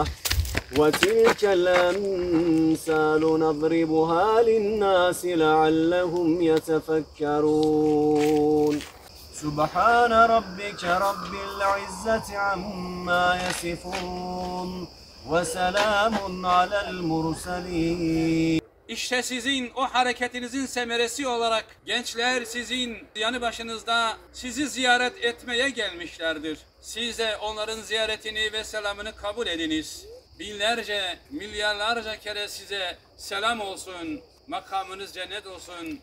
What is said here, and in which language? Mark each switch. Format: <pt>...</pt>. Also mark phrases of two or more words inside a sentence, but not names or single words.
<ar>وتلك الأمثال نضربها للناس لعلهم يتفكرون. سبحان ربك رب العزة عما يصفون وسلام على المرسلين.</ar> <tr>İşte sizin o hareketinizin semeresi olarak gençler sizin yanı başınızda sizi ziyaret etmeye gelmişlerdir. Siz de onların ziyaretini ve selamını kabul ediniz. Binlerce, milyarlarca kere size selam olsun, makamınız cennet olsun.</tr>